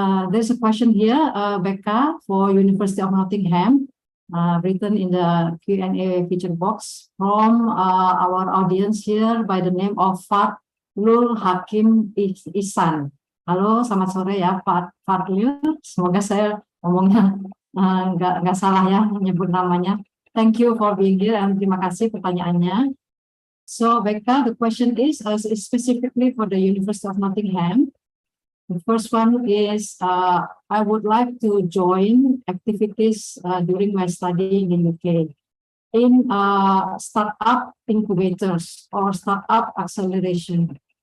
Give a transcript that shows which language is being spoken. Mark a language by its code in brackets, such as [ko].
[en] There's a question here, Becca, for University of Nottingham. Written in the Q&A feature box from our audience here by the name of Fadlul Hakim Ihsan. [id] Halo, selamat sore ya Fadlul. Semoga saya ngomongnya nggak salah ya menyebut namanya. [en] Thank you for being here and [id] terima kasih pertanyaannya. [en] So Becca, the question is specifically for the University of Nottingham. The first one is, I would like to join activities during my study in the UK in startup incubators or startup acceleration.